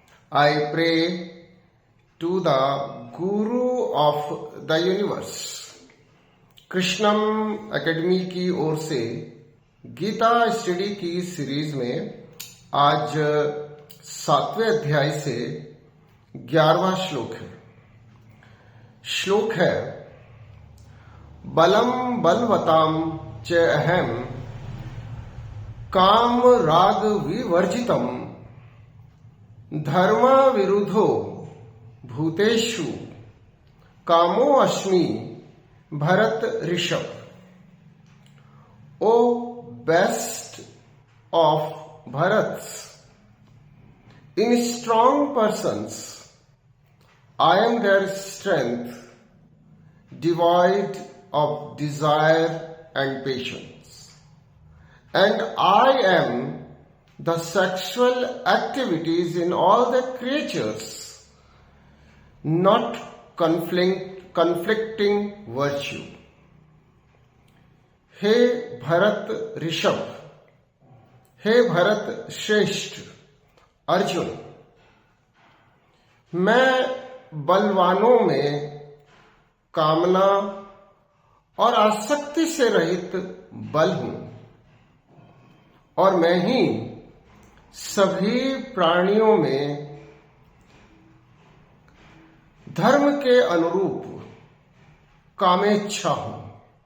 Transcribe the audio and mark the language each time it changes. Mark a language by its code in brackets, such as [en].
[en] I pray to the Guru of the universe. [hi] Krishnam academy की ओर से Gita study की series में आज 7वें अध्याय से 11वां श्लोक है। [sa] श्लोक है बलम बलवताम च अहम काम राग विवर्जितम धर्म विरुद्धो भूतेषु कामो अस्मि Bharat Rishabh. [en] O best of Bharats, in strong persons I am their strength, devoid of desire and patience, and I am the sexual activities in all the creatures, not conflicting virtue. [hi] हे भरत ऋषभ, हे भरत श्रेष्ठ अर्जुन, मैं बलवानों में कामना और आसक्ति से रहित बल हूं और मैं ही सभी प्राणियों में धर्म के अनुरूप कामेच्छा हूं।